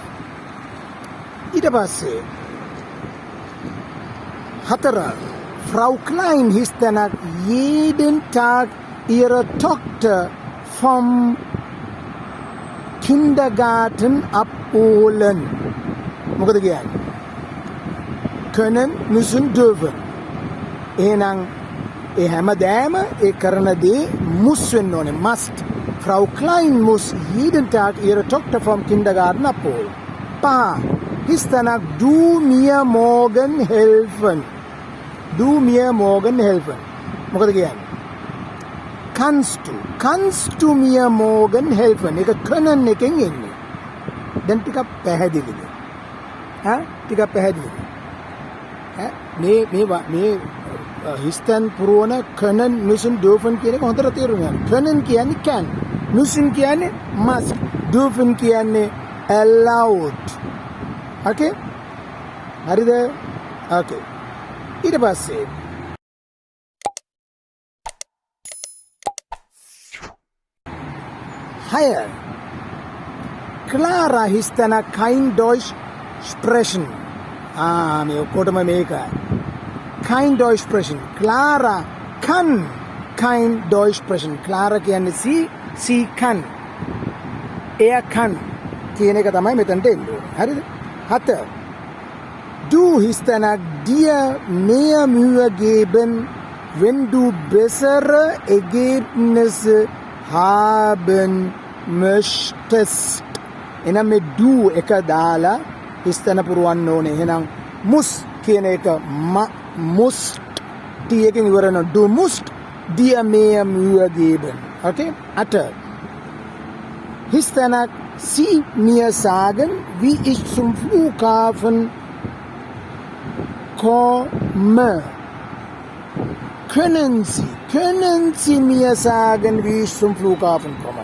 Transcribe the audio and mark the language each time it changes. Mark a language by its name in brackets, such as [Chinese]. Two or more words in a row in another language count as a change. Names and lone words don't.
[Sinhala] ඊට පස්සේ 4. [German] Frau Klein histenak jeden Tag ihre Tochter vom Kindergarten abholen. [Sinhala] මොකද කියන්නේ? [German] Können, müssen, dürfen. [Sinhala] එහෙනම් ඒ හැමදාම ඒ කරන දේ muss වෙන්න ඕනේ. Must. [German] Frau Klein muss jeden Tag ihre Tochter vom Kindergarten abholen. 5. Histenak du mir morgen helfen. Du mir morgen helfen. [Sinhala] මොකද කියන්නේ? [German] Kannst du mir morgen helfen? [Sinhala] ඒක können එකෙන් එන්නේ. දැන් ටිකක් පැහැදිලිද? ටිකක් පැහැදිලිද? මේ හිස්තන් පුරවන [German] können, müssen, dürfen [Sinhala] කියන එක හොඳට තේරුම් ගන්න. können කියන්නේ can. müssen කියන්නේ must. dürfen කියන්නේ allowed. Okay? හරිද? Okay. ඊට පස්සේ Higher. [German] Clara histenak kein Deutsch sprechen. [Sinhala] මේ ඔක්කොටම මේකයි. [German] Kein Deutsch sprechen. Clara kann kein Deutsch sprechen. [Sinhala] Clara කියන්නේ [German] sie kann. Er kann [Sinhala] කියන එක තමයි මෙතනට එන්නේ. හරිද? 7. [German] Du histenak dir mehr Mühe geben, wenn du bessere Ergebnisse haben möchtest. [Sinhala] එහෙනම් මේ du එක දාලා හිස්තන පුරවන්න ඕනේ. එහෙනම් muss කියන එක musst t එකෙන් ඉවර වෙනවා. [German] Du musst dir mehr Mühe geben. Okay? 8. Histenak sie mir sagen, wie ich zum Flughafen komme. Können Sie mir sagen, wie ich zum Flughafen komme?